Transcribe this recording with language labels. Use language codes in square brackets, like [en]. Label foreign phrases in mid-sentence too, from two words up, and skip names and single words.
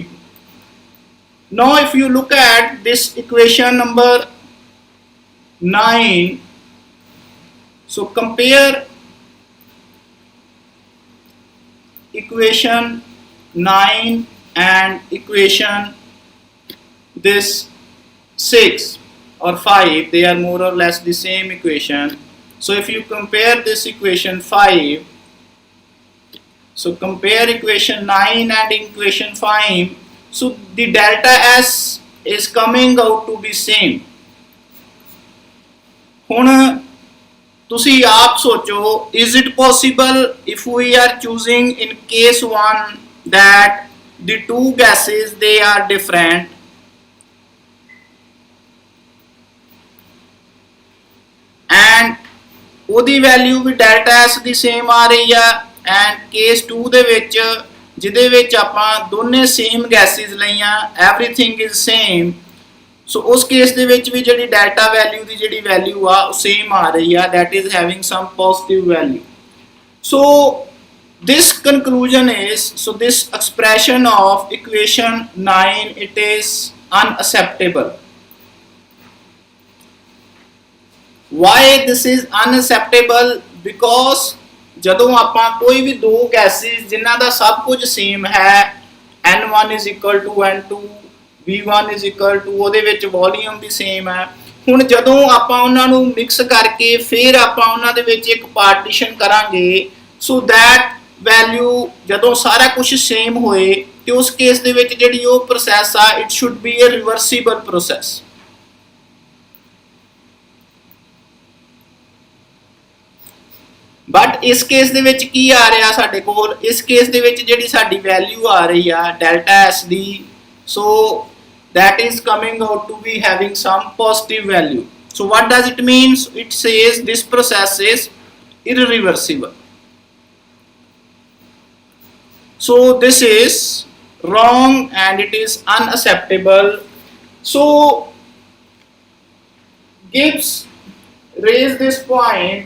[en] Now if you look at this equation number 9, so compare equation 9 and equation this 6 or 5, they are more or less the same equation. So if you compare this equation 5, so compare equation 9 and equation 5, so the delta S is coming out to be same. [pa] ਹੁਣ ਤੁਸੀਂ ਆਪ ਸੋਚੋ, [en] is it possible if we are choosing in case 1 that the two gases they are different, [pa] and ਉਹਦੀ ਵੈਲਿਊ ਵੀ [en] delta S [pa] ਦੀ ਸੇਮ ਆ ਰਹੀ ਆ, ਐਂਡ ਕੇਸ 2 ਦੇ ਵਿੱਚ ਜਿਹਦੇ ਵਿੱਚ ਆਪਾਂ ਦੋਨੇ [en] same gases [pa] ਲਈਆਂ, [en] everything is same, [pa] ਸੋ ਉਸ ਕੇਸ ਦੇ ਵਿੱਚ ਵੀ ਜਿਹੜੀ ਡੈਲਟਾ ਵੈਲਿਊ ਦੀ ਜਿਹੜੀ ਵੈਲਿਊ ਆ ਉਹ ਸੇਮ ਆ ਰਹੀ ਆ, [en] that is having some positive value. So this conclusion is, so this expression of equation 9, it is unacceptable. Why this is unacceptable? [pa] Because ਜਦੋਂ ਆਪਾਂ ਕੋਈ ਵੀ ਦੋ ਗੈਸਿਸ ਜਿਨ੍ਹਾਂ ਦਾ ਸਭ ਕੁਝ ਸੇਮ ਹੈ, [en] n1 is equal to n2, v1 is equal to, [pa] ਉਹਦੇ ਵਿੱਚ ਵੋਲੀਅਮ ਵੀ ਸੇਮ ਹੈ, ਹੁਣ ਜਦੋਂ ਆਪਾਂ ਉਹਨਾਂ ਨੂੰ ਮਿਕਸ ਕਰਕੇ ਫਿਰ ਆਪਾਂ ਉਹਨਾਂ ਦੇ ਵਿੱਚ ਇੱਕ ਪਾਰਟੀਸ਼ਨ ਕਰਾਂਗੇ, [en] so that value [pa] ਜਦੋਂ ਸਾਰਾ ਕੁਝ ਸੇਮ ਹੋਏ ਤੇ ਉਸ ਕੇਸ ਦੇ ਵਿੱਚ ਜਿਹੜੀ ਉਹ ਪ੍ਰੋਸੈਸ ਆ, [en] it should be a reversible process. [pa] ਬਟ ਇਸ ਕੇਸ ਦੇ ਵਿਚ ਕੀ ਆ ਰਿਹਾ ਸਾਡੇ ਕੋਲ, ਇਸ ਕੇਸ ਦੇ ਵਿਚ ਜਿਹੜੀ ਸਾਡੀ ਵੈਲਿਊ ਆ ਰਹੀ ਆ ਡੈਲਟਾ ਐਸ ਦੀ, [en] so that is coming out to be having some positive value. so what does it means? it says this process is irreversible. So this is wrong and it is unacceptable. So Gibbs raised this point.